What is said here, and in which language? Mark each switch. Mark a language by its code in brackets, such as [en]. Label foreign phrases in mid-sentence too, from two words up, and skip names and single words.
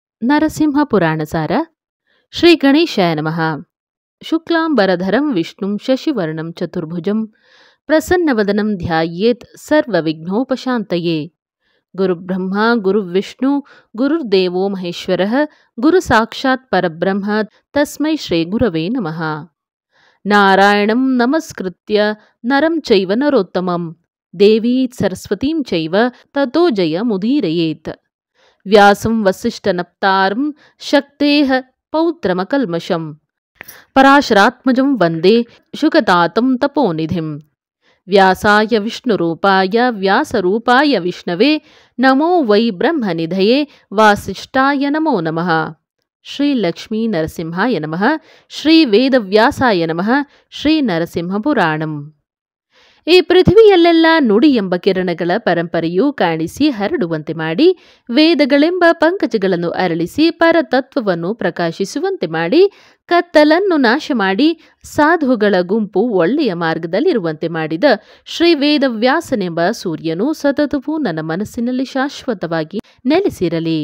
[sa] ನರಸಿಂಹ ಪುರಾಣಸಾರ. ಶ್ರೀ ಗಣೇಶಾಯ ನಮಃ. ಶುಕ್ಲಾಂಬರಧರಂ ವಿಷ್ಣುಂ ಶಶಿವರ್ಣಂ ಚತುರ್ಭುಜಂ ಪ್ರಸನ್ನವದನಂ ಧ್ಯಾಯೇತ್ ಸರ್ವವಿಘ್ನೋಪಶಾಂತಯೇ. ಗುರುಬ್ರಹ್ಮ ಗುರುವಿಷ್ಣು ಗುರುರ್ದೇವೋ ಮಹೇಶ್ವರಃ ಗುರು ಸಾಕ್ಷಾತ್ ಪರಬ್ರಹ್ಮ ತಸ್ಮೈ ಶ್ರೀ ಗುರವೇ ನಮಃ. ನಾರಾಯಣಂ ನಮಸ್ಕೃತ್ಯ ನರಂ ಚೈವ ನರೋತ್ತಮಂ ದೇವೀ ಸರಸ್ವತೀಂ ಚೈವ ತತೋ ಜಯ ಮುದೀರಯೇತ್. ವ್ಯಾಸಂ ವಸಿಷ್ಠನಪ್ತಾರಂ ಶಕ್ತೇಃ ಪೌತ್ರಮಕಲ್ಮಷಂ ಪರಾಶರಾತ್ಮಜಂ ವಂದೇ ಶುಕತಾತಂ ತಪೋನಿಧಿಂ. ವ್ಯಾಸಾಯ ವಿಷ್ಣುರೂಪಾಯ ವ್ಯಾಸರೂಪಾಯ ವಿಷ್ಣವೇ ನಮೋ ವೈ ಬ್ರಹ್ಮನಿಧಯೇ ವಾಸಿಷ್ಠಾಯ ನಮೋ ನಮಃ. ಶ್ರೀ ಲಕ್ಷ್ಮೀ ನರಸಿಂಹಾಯ ನಮಃ. ಶ್ರೀ ವೇದವ್ಯಾಸಾಯ ನಮಃ. ಶ್ರೀ ನರಸಿಂಹ ಪುರಾಣಂ. [kn] ಈ ಪೃಥ್ವಿಯಲ್ಲೆಲ್ಲ ನುಡಿ ಎಂಬ ಕಿರಣಗಳ ಪರಂಪರೆಯು ಕಾಣಿಸಿ ಹರಡುವಂತೆ ಮಾಡಿ, ವೇದಗಳೆಂಬ ಪಂಕಜಗಳನ್ನು ಅರಳಿಸಿ ಪರತತ್ವವನ್ನು ಪ್ರಕಾಶಿಸುವಂತೆ ಮಾಡಿ, ಕತ್ತಲನ್ನು ನಾಶ ಮಾಡಿ ಸಾಧುಗಳ ಗುಂಪು ಒಳ್ಳೆಯ ಮಾರ್ಗದಲ್ಲಿರುವಂತೆ ಮಾಡಿದ ಶ್ರೀ ವೇದವ್ಯಾಸನೆಂಬ ಸೂರ್ಯನು ಸತತವೂ ನನ್ನ ಮನಸ್ಸಿನಲ್ಲಿ ಶಾಶ್ವತವಾಗಿ ನೆಲೆಸಿರಲಿ.